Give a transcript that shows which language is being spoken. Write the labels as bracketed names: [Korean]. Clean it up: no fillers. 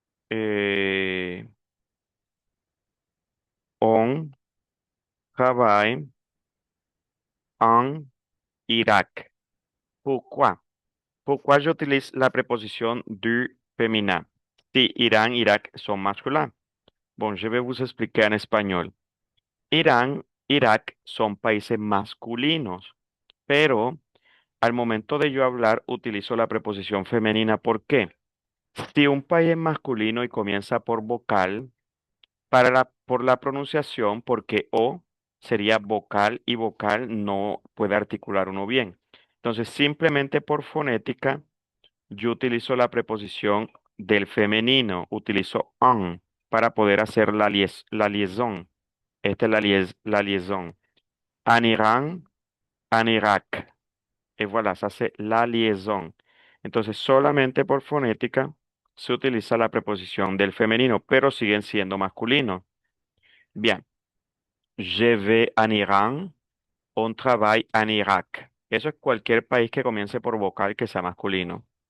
[French] Et on travaille en Irak. Pourquoi? Pourquoi j'utilise la préposition du féminin? Si Irán, Irak sont masculins. Bon, je vais vous expliquer en español. [Spanish] Irán, Irak son países masculinos, pero al momento de yo hablar utilizo la preposición femenina. ¿Por qué? Si un país es masculino y comienza por vocal, por la pronunciación, porque O sería vocal y vocal no puede articular uno bien. Entonces, simplemente por fonética, yo utilizo la preposición del femenino, utilizo on para poder hacer la liaison. Esta es la liaison. En Irán, en Irak. [French] Y voilà, ça c'est la liaison. [Spanish] Entonces, solamente por fonética se utiliza la preposición del femenino, pero siguen siendo masculinos. Bien. [French] Je vais en Irán, on travaille en Irak. [Spanish] Eso es cualquier país que comience por vocal que sea masculino.